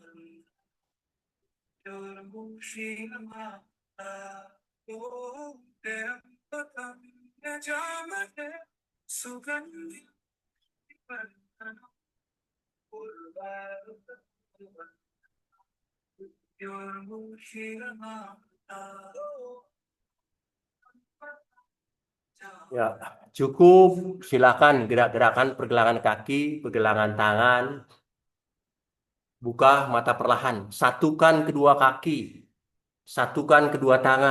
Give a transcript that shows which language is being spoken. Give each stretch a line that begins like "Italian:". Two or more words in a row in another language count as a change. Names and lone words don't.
Sanskrit: मृत्युर्मुक्षीयमामृता ॐ त्र्यम्बकं यजामहे सुगन्धिं पुष्टिवर्धनम् उर्वारुकमिव मृत्युर्मुक्षीयमामृता
Indonesian: Ya, cukup. Silakan gerak-gerakan pergelangan kaki, pergelangan tangan. Buka mata perlahan. Satukan kedua kaki. Satukan kedua tangan.